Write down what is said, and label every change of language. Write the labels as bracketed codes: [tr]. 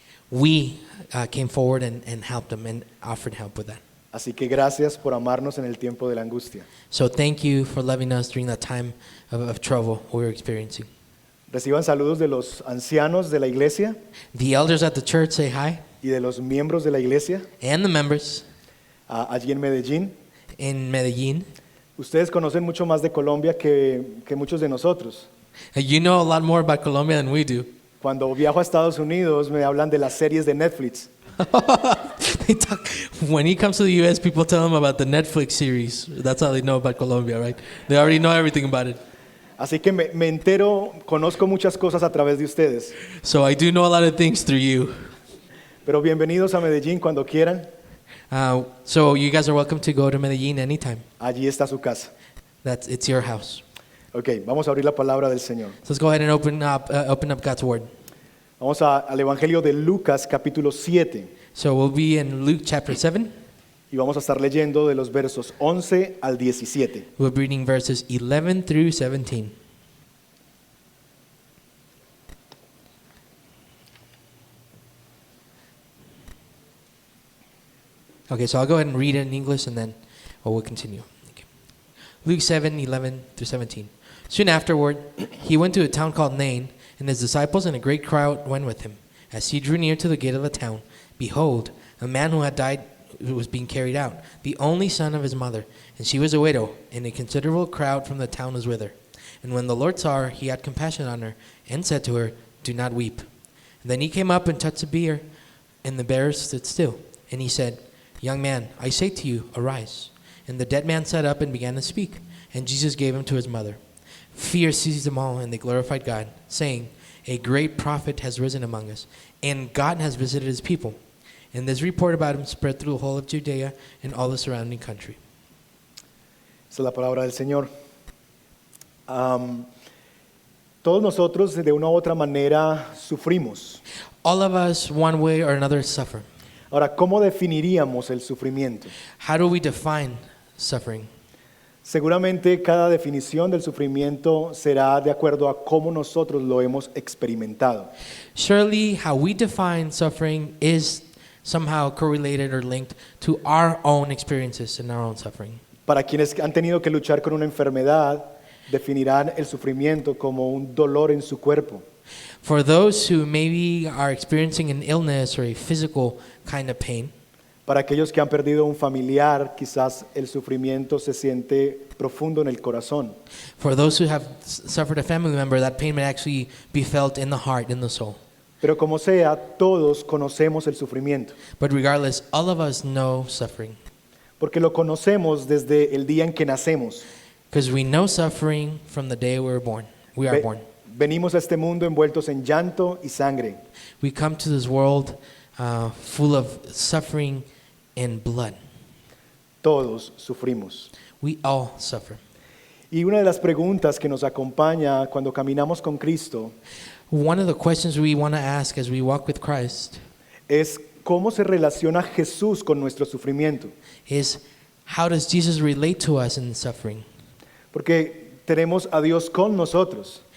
[en] We came forward and helped them and offered help with that. [es] Así que gracias por amarnos en el tiempo de la angustia. [en] So thank you for loving us during that time of trouble we were experiencing. [es] Reciban saludos de los ancianos de la iglesia [en] The elders at the church say hi, [es] y de los miembros de la iglesia [en] and the members [es] allí en Medellín. [en] in Medellin. [es] Ustedes conocen mucho más de Colombia que muchos de nosotros. [en] You know a lot more about Colombia than we do. [es] Cuando viajo a Estados Unidos me hablan de las series de Netflix. [en] They talk, when he comes to the U.S., people tell him about the Netflix series. That's how they know about Colombia, right? They already know everything about it. [es] Así que me entero, conozco muchas cosas a través de ustedes. [en] So I do know a lot of things through you. [es] Pero bienvenidos a Medellín cuando quieran. [en] So you guys are welcome to go to Medellin anytime. [es] Allí está su casa. [en] It's your house. [es] Ok, vamos a abrir la palabra del Señor. [en] So let's go ahead and open up God's word. [es] Vamos al Evangelio de Lucas, capítulo 7. [en] So we'll be in Luke chapter 7. [es] Y vamos a estar leyendo de los versos 11 al 17. [en] We'll be reading verses 11 through 17. Okay, so I'll go ahead and read it in English and then we'll continue. Okay. Luke 7:11 through 17. Soon afterward, he went to a town called Nain, and his disciples and a great crowd went with him. As he drew near to the gate of the town, behold, a man who had died was being carried out, the only son of his mother, and she was a widow, and a considerable crowd from the town was with her. And when the Lord saw her, he had compassion on her, and said to her, "Do not weep." And then he came up and touched the bier, and the bearers stood still. And he said, "Young man, I say to you, arise." And the dead man sat up and began to speak, and Jesus gave him to his mother. Fear seized them all, and they glorified God, saying, "A great prophet has risen among us, and God has visited his people." And this report about him spread through the whole of Judea and all the surrounding country. [es] Esta es la palabra del Señor. Todos nosotros de una u otra manera sufrimos. [en] All of us, one way or another, suffer. [es] Ahora, ¿cómo definiríamos el sufrimiento? [en] How do we define suffering? [es] Seguramente cada definición del sufrimiento será de acuerdo a cómo nosotros lo hemos experimentado. [en] Surely, how we define suffering is somehow correlated or linked to our own experiences and our own suffering. [es] Para quienes han tenido que luchar con una enfermedad, definirán el sufrimiento como un dolor en su cuerpo. [en] For those who maybe are experiencing an illness or a physical kind of pain, [es] Para aquellos que han perdido un familiar, quizás el sufrimiento se siente profundo en el corazón. [en] for those who have suffered a family member, that pain may actually be felt in the heart, in the soul. [es] Pero como sea, todos conocemos el sufrimiento, [en] But regardless, all of us know suffering [es] porque lo conocemos desde el día en que nacemos. [en] because we know suffering from the day we are Ve- born. [es] Venimos a este mundo envueltos en llanto y sangre. [en] We come to this world full of suffering and blood. [es] Todos sufrimos. [en] We all suffer. [es] Y una de las preguntas que nos acompaña cuando caminamos con Cristo [en] One of the questions we want to ask as we walk with Christ [es] es cómo se relaciona Jesús con nuestro sufrimiento. [en] is, how does Jesus relate to us in suffering? [es] Porque tenemos a Dios con nosotros,